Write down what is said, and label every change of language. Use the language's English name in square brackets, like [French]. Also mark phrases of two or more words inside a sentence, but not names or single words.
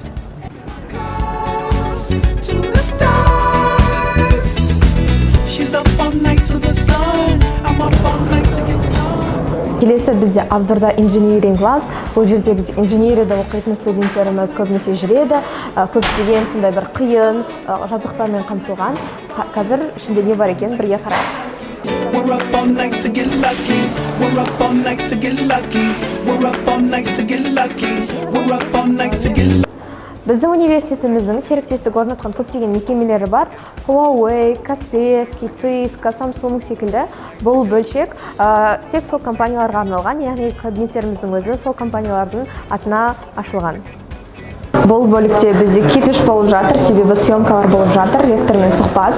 [Kazakh] Келесі бізде обзорда [English] Engineering Labs. [Kazakh] Бұл жерде біз инженерияда оқитын студенттеріміз көбінесе жүреді. Көптеген сондай бір қиын жабдықтармен қамтылған. Қазір ішінде не бар екен бірге қарайық. [English] We're up all night to get lucky. We're up all night to get lucky. We're up all night to get lucky. We're up all night. [Kazakh] Біздің университетіміздің серіктестік орнатқан көптеген мекемелері бар. Huawei, Kaspersky, Cisco, Samsung секілді. Бұл бөлшек тек сол компанияларға арналған, яғни кабинеттеріміздің өзі сол компаниялардың атына ашылған. Бұл бөлікте бізде кипиш болып жатыр, себебі съемкалар болып жатыр, ректормен сұхбат.